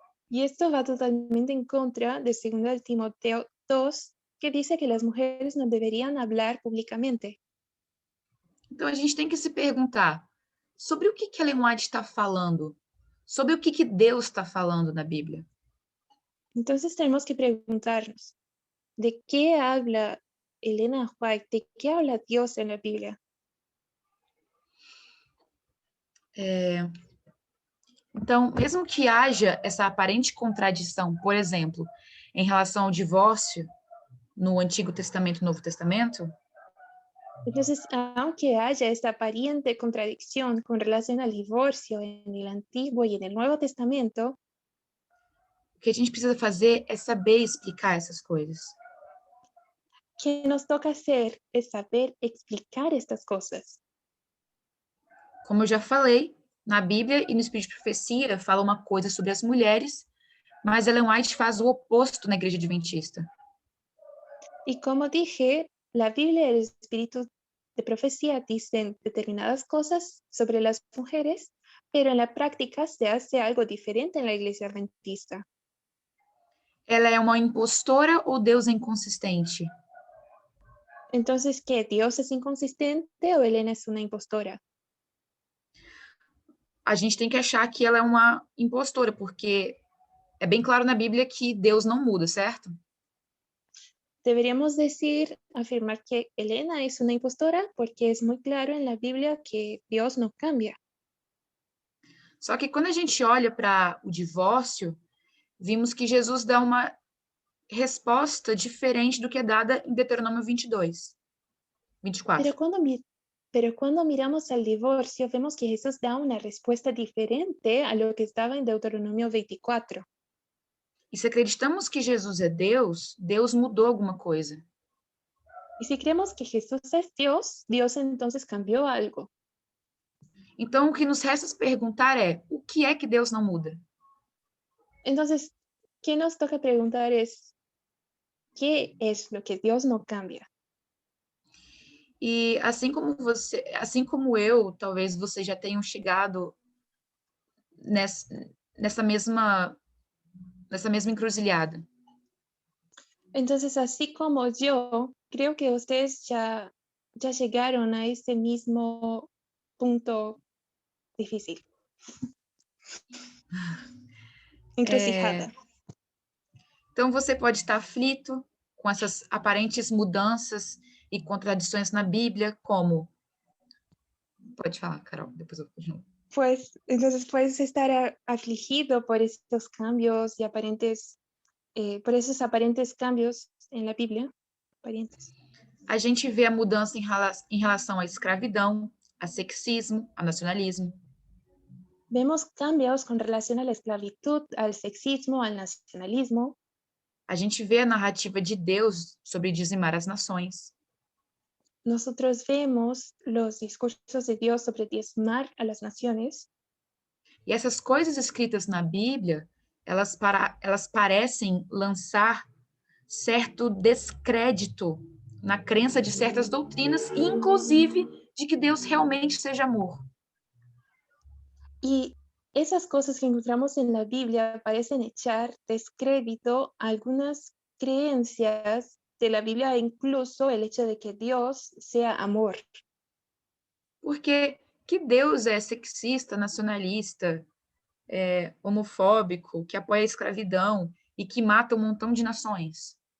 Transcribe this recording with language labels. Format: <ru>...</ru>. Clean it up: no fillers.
<es>Y esto va totalmente en contra de 2 Timoteo 2, que dice que las mujeres no deberían hablar públicamente.</es> <pt>Então a gente tem que se perguntar sobre o que Ellen White está falando, sobre o que Deus está falando na Bíblia.</pt> <es>Entonces tenemos que preguntarnos, ¿de qué habla Elena White? ¿De qué habla Dios en la Biblia?</es> <pt>Então, mesmo que haja essa aparente contradição, por exemplo, em relação ao divórcio no Antigo Testamento e Novo Testamento,</pt> <es>Entonces, aunque haya esta aparente contradicción con relación al divorcio en el Antiguo y en el Nuevo Testamento,</es> <pt>o que a gente precisa fazer é saber explicar essas coisas.</pt> <es>¿qué nos toca hacer? Es saber explicar estas cosas.</es> <pt>Como eu já falei, na Bíblia e no Espírito de Profecia fala uma coisa sobre as mulheres, mas Ellen White faz o oposto na Igreja Adventista.</pt> <es>Y como dije, la Biblia y el Espíritu de Profecía dicen determinadas cosas sobre las mujeres, pero en la práctica se hace algo diferente en la Iglesia Adventista.</es> <pt>Ela é uma impostora ou Deus é inconsistente?</pt> <es>Entonces, ¿qué? ¿Dios es inconsistente o Elena es una impostora?</es> <pt>A gente tem que achar que ela é uma impostora, porque é bem claro na Bíblia que Deus não muda, certo?</pt> <es>Deberíamos decir, afirmar que Elena es una impostora porque es muy claro en la Biblia que Dios no cambia.</es> <pt>Só que quando a gente olha para o divórcio, vimos que Jesus dá uma resposta diferente do que é dada em Deuteronômio 22, 24.</pt> <es>Pero cuando miramos al divorcio, vemos que Jesús da una respuesta diferente a lo que estaba en Deuteronomio 24.</es> <pt>E se acreditamos que Jesus é Deus, Deus mudou alguma coisa.</pt> <es>Y si creemos que Jesús es Dios, Dios entonces cambió algo.</es> <pt>Então, o que nos resta perguntar é: o que é que Deus não muda?</pt> <es>Entonces, ¿qué nos toca preguntar es, ¿qué es lo que Dios no cambia?</es> <pt>E assim como você, assim como eu, talvez vocês já tenham chegado nessa mesma encruzilhada.</pt> <es>Entonces, así como yo, creo que ustedes ya llegaron a ese mismo punto difícil. Encrucijada.</es> <pt>Então, você pode estar aflito com essas aparentes mudanças e contradições na Bíblia, como... Pode falar, Carol, depois eu continuo.</pt> <es>Pues, entonces puedes estar afligido por estos cambios y por esos aparentes cambios en la Biblia. Aparentes.</es> <pt>A gente vê a mudança em relação à escravidão, a sexismo, a nacionalismo.</pt> <es>Vemos cambios con relación a la esclavitud, al sexismo, al nacionalismo.</es> <pt>A gente vê a narrativa de Deus sobre dizimar as nações.</pt> <es>Nosotros vemos los discursos de Dios sobre diezmar a las naciones.</es> <pt>E essas coisas escritas na Bíblia, elas parecem lançar certo descrédito na crença de certas doutrinas, inclusive de que Deus realmente seja amor.</pt> <es>Y esas cosas que encontramos en la Biblia parecen echar descrédito a algunas creencias de la Biblia, incluso el hecho de que Dios sea amor.</es> <pt>Porque que Deus é sexista, nacionalista, homofóbico, que apoia a escravidão e que mata um montão de nações?</pt>